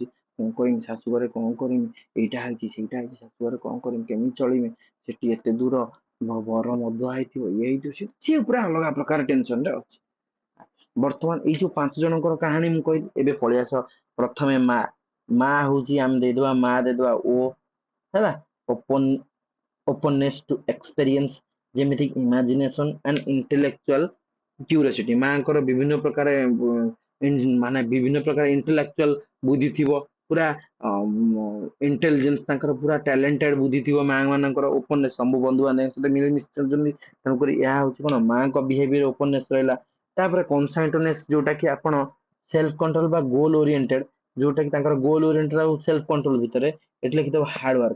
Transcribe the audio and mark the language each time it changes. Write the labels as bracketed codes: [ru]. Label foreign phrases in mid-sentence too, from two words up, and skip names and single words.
[or] କଣ କରିମି, ଶାଶୁ ଘରେ କଣ କରିମି, ଏଇଟା ହେଇଛି ସେଇଟା ହେଇଛି, ଶାଶୁ ଘରେ କଣ କରିମି, କେମିତି ଚଳିମି, ସେଠି ଏତେ ଦୂର, ବର ମଦୁଆ ହେଇଥିବ, ଇଏ ହେଇଥିବ, ସିଏ ପୁରା ଅଲଗା ପ୍ରକାର ଟେନସନ ରେ ଅଛି। ବର୍ତ୍ତମାନ ଏଇ ଯୋଉ 5 ଜଣଙ୍କର କାହାଣୀ ମୁଁ କହିଲି, ଏବେ ପଳେଇ ଆସ ପ୍ରଥମେ ମା। ମା ହଉଛି ଆମେ ଦେଇଦବା, ମା ଦେଇଦବା ଓ ହେଲା, [en] open openness to experience, [or] ଯେମିତି [en] imagination and intellectual curiosity। [or] ମାଙ୍କର ବିଭିନ୍ନ ପ୍ରକାର ମାନେ ବିଭିନ୍ନ ପ୍ରକାର intellectual ବୁଦ୍ଧି ଥିବ, ପୁରା ଇଣ୍ଟେଲିଜେନ୍ସ ତାଙ୍କର ପୁରା ଟ୍ୟାଲେଣ୍ଟେଡ ବୁଦ୍ଧି ଥିବ ମା ମାନଙ୍କର। ଓପନନେସ, ସବୁ ବନ୍ଧୁ ବାନ୍ଧବଙ୍କ ସହିତ ମିଳିମିଶି ଚଳୁଛନ୍ତି, ତେଣୁକରି ଏହା ହଉଛି କଣ, ମାଙ୍କ [en] behaviour openness [or] ରହିଲା। ତାପରେ କନସାଇଣ୍ଟନେସ, ଯୋଉଟା କି ଆପଣ [en] self control [or] ବା [en] goal oriented, [or] ଯୋଉଟା କି ତାଙ୍କର [en] goal oriented [or] ଆଉ [en] self control [or] ଭିତରେ, ଏଠି ଲେଖିଦବ ହାର୍ଡୱାର୍କ।